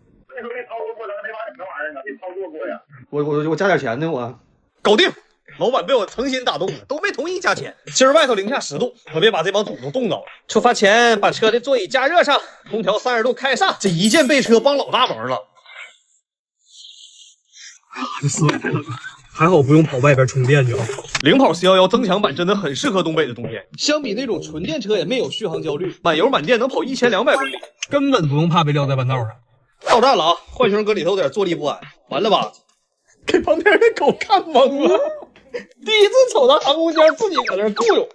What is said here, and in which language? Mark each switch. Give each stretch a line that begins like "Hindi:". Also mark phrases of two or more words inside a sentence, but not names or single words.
Chinese: 那時候沒操作過的那玩意兒，沒操作過呀。我加點錢呢，我搞定。老闆被我誠心打動了，都沒同意加錢。今兒外頭零下10度，可別把這幫土都凍着了。出發前把車的座椅加熱上，空調30度開上，這一件備車幫老大忙了。這室外太冷了， 還好不用跑外邊充電去啊。零跑411增强版真的很适合东北的冬天，相比那种纯电车也没有续航焦虑，满油满电能跑1200公里，根本不用怕被撂在弯道上。到站了啊！浣熊搁里头有点坐立不安，完了吧？给旁邊的狗看懵了，第一次瞅到航空间自己搁那雇佣。